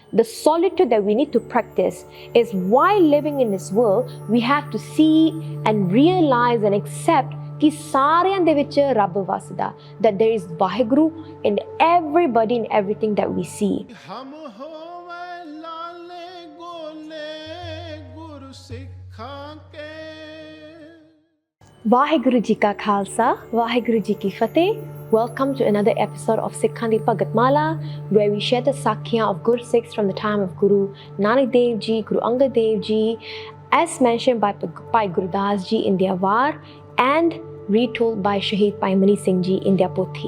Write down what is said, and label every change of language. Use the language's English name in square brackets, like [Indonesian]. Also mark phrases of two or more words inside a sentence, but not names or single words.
[English] the solitude that we need to practice is while living in this world, we have to see and realize and accept [Punjabi] ਕਿ ਸਾਰਿਆਂ ਦੇ ਵਿਚ ਰੱਬ ਵਸਦਾ, [English] that there is WhyGuru in everybody and everything that we see. [Punjabi] ਹਮ ਹੋਵੇ ਲਾਲੇ ਗੋਲੇ ਗੁਰਸਿਖਾਂ ਕੇ। ਵਾਹਿਗੁਰੂ ਜੀ ਕਾ ਖਾਲਸਾ, ਵਾਹਿਗੁਰੂ ਜੀ ਕੀ ਫਤੇਹ. [English] Welcome to another episode of Sikha Di Bhagat Mala, where we share the Sakhi of Gursikhs from the time of Guru Nanak Dev Ji, Guru Angad Dev Ji, as mentioned by Bhai Gurdas Ji in their Vaar, and retold by Shaheed Bhai Singh Ji in their Pothi.